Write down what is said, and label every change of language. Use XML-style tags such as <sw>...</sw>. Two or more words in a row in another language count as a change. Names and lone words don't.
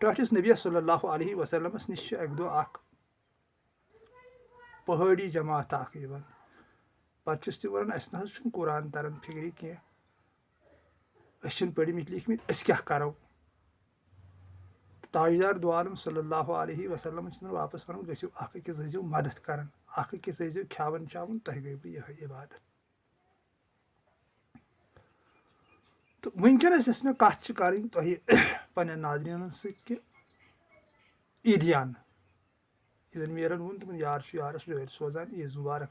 <ks>ٹٲٹھِس نبیس</ks> <ar>صلی اللہ علیہ وسلمس</ar> <ks>نِش چھُ اکہِ دۄہ اکھ پہٲڑی جماعت اکھ یِوان. پتہٕ چھُس تِم ونان اسہِ نہ حظ چھُنہٕ قرآن تران فِکرِ کینٛہہ، أسۍ چھِنہٕ پٔرمٕتۍ لیٖکھمٕتۍ، أسۍ کیاہ کرو.</ks> <ur>تاجدار دو عالم</ur> <ar>صلی اللہ علیہ وسلم</ar> <ks>چھِ تِمن واپس ونان گٔژھِو اکھ أکِس ٲسۍزیو مدد کران، اکھ أکِس ٲسۍزیو کھٮ۪وان چاوان، تۄہہِ گٔیوٕ یِہے عبادت. تہٕ وٕنکیٚنس یۄس مےٚ کتھ چھِ کرٕنۍ تۄہہِ پننٮ۪ن ناظریٖنن سۭتۍ کہِ عیٖدیان یہِ زن میٖرن ووٚن تِمن یار چھُ یارس ڈٲلۍ سوزان عیٖذ مبارک.</ks>